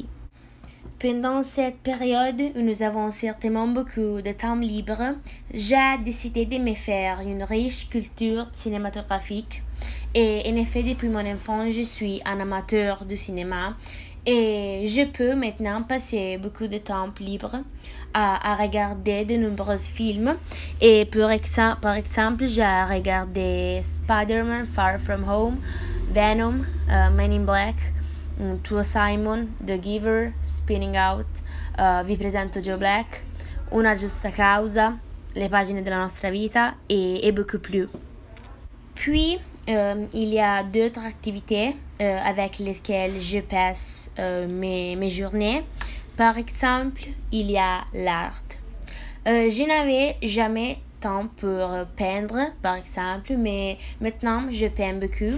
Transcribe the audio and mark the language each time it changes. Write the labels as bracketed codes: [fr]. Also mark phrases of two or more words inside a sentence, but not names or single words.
[fr] Pendant cette période où nous avons certainement beaucoup de temps libre, j'ai décidé de me faire une riche culture cinématographique. Et en effet, depuis mon enfance, je suis un amateur du cinéma et je peux maintenant passer beaucoup de temps libre à regarder de nombreux films. Et par exemple, j'ai regardé Spider-Man Far From Home, Venom, Men in Black, Tuo Simon, The Giver, Spinning Out, Vi presento Joe Black, Una giusta causa, Le pagine della nostra vita et beaucoup plus. Puis, il y a d'autres activités avec lesquelles je passe mes journées. Par exemple, il y a l'art. Je n'avais jamais temps pour peindre, par exemple, mais maintenant je peins beaucoup.